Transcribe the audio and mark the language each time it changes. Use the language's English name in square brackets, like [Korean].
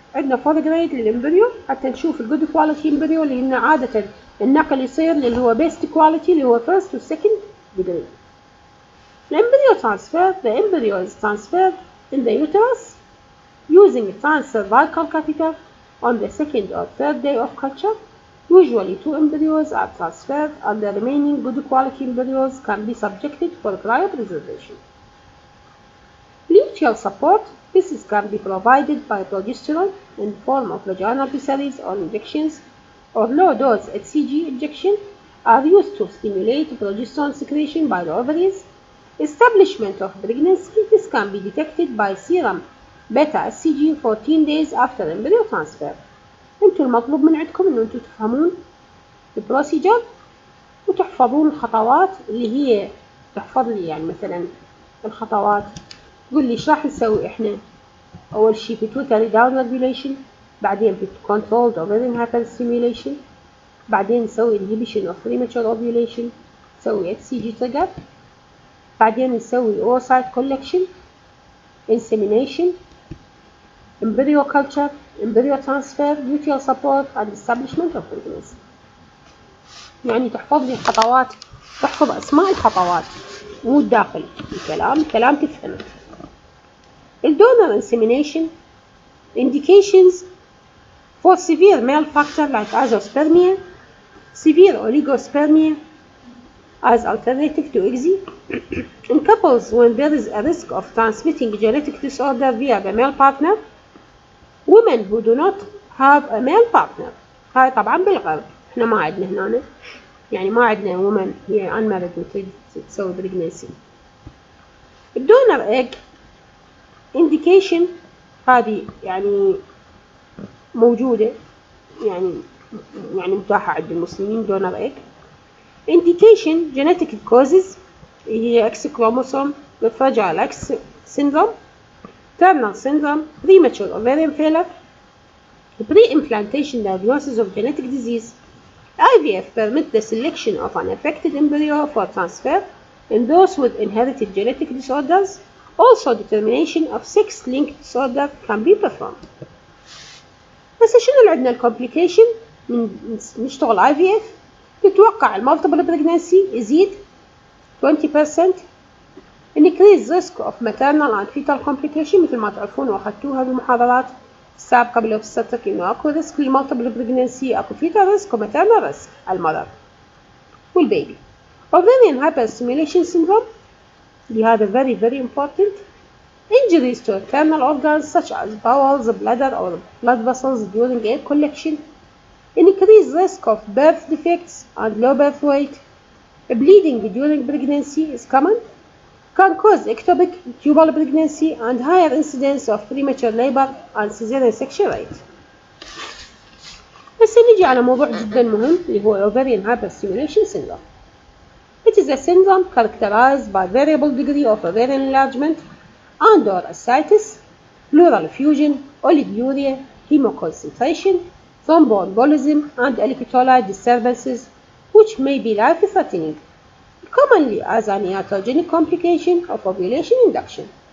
[Arabic] عندنا 4 grade للإمبريو حتى نشوف الجود كواليتي إمبريو، لأن عادة النقل يصير اللي هو [English] best quality [Arabic] اللي هو [English] first [Arabic] و [English] second degree. The embryo transfer, the embryo is transferred in the uterus using a transcervical catheter on the 2nd or 3rd day of culture. Usually 2 embryos are transferred and the remaining good quality embryos can be subjected for cryopreservation. Luteal support, this can be provided by progesterone in the form of vaginal pessaries or injections, or low-dose HCG injection are used to stimulate progesterone secretion by the ovaries. Establishment of pregnancy, this can be detected by serum beta HCG 14 days after embryo transfer. [Arabic] انتوا المطلوب من عندكم ان انتوا تفهمون البروسيجر وتحفظون الخطوات اللي هي تحفظ لي، يعني مثلا الخطوات تقول لي ايش راح نسوي احنا. اول شيء [English] pituitary down regulation، بعدين controlled ovarian hyperstimulation، [Arabic] بعدين نسوي [English] inhibition of premature ovulation، نسوي HCG trigger، بعدين نسوي oocyte collection، insemination، embryo culture، embryo transfer، luteal support and establishment of pregnancy. [Arabic] يعني تحفظ لي الخطوات، تحفظ أسماء الخطوات مو الداخل الكلام تفهمه. الدونر [English] insemination indications for severe male factor like azoospermia, severe oligospermia as alternative to ICSI, in couples when there is a risk of transmitting genetic disorder via the male partner, women who do not have a male partner. [Arabic] هاي طبعا بالغرب، احنا ما عندنا هنا، يعني ما عندنا women هي unmarried وتريد تسوي pregnancy. الدونر egg indication هذه يعني موجودة، يعني متاحة عند المسلمين donor egg. [English] indication genetic causes هي X chromosome, fragile X syndrome, Turner syndrome, premature ovarian failure, pre-implantation diagnosis of genetic disease. IVF permits the selection of an affected embryo for transfer in those with inherited genetic disorders. Also determination of sex-linked disorder can be performed. [Arabic] بس شنو اللي عندنا الكومبليكيشن من نشتغل IVF؟ نتوقع المالتيبل بريجنانسي يزيد 20%، [English] increase risk of maternal and fetal complication [Arabic] مثل ما تعرفون واخذتوها بالمحاضرات السابقة بالأوبستريك إنه أكو ريسك للمالتيبل بريجنانسي، أكو [English] fetal risk [Arabic] وماترنال ريسك على المرض والبيبي. [English] ovarian hyperstimulation syndrome [Arabic] هذا [English] very important. injuries to internal organs such as bowels, bladder or blood vessels during egg collection, increased risk of birth defects and low birth weight. bleeding during pregnancy is common, can cause ectopic tubal pregnancy and higher incidence of premature labor and cesarean section rate. [Arabic] بس نيجي على موضوع جدا مهم اللي هو ovarian hyperstimulation syndrome. [English] It is a syndrome characterized by variable degree of ovarian enlargement and/or ascites, pleural effusion, oliguria, hemoconcentration, thromboembolism, and electrolyte disturbances, which may be life-threatening, commonly as an iatrogenic complication of ovulation induction.